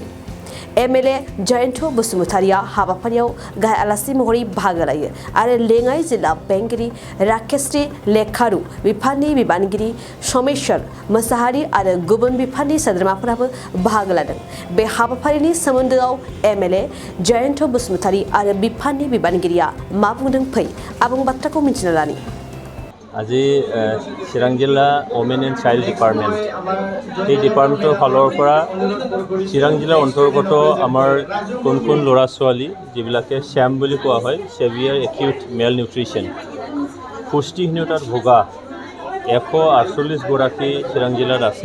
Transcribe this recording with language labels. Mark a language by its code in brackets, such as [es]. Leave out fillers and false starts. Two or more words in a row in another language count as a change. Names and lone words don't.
[brx] एमएलए जयन्त बसुमतारिया हाबाफारियाव गाहाय आलासि महरै बाहागो लायो आरो लेङाइ जिल्ला बेंगिरि राकेश्री लेखारु बिफाननि बिबानगिरि समेश्वर मोसाहारि आरो गुबुन बिफाननि सोद्रोमाफोराबो बाहागो लादों। बे हाबाफारिनि सोमोन्दोआव एमएलए जयन्त बसुमतारि आरो बिफाननि बिबानगिरिया मा बुंदों फै आबुं बाथ्राखौ मिथिना लानि। [as] আজি চিৰাং জিলা [en] women and child department [as] এই ডিপাৰ্টমেণ্টৰ ফালৰ পৰা চিৰাং জিলাৰ অন্তৰ্গত আমাৰ কোন ল'ৰা ছোৱালী যিবিলাকে শ্যাম বুলি কোৱা হয় [en] severe acute mal nutrition [as] পুষ্টিহীনতাত ভোগা 148গৰাকী চিৰাং জিলাত আছে।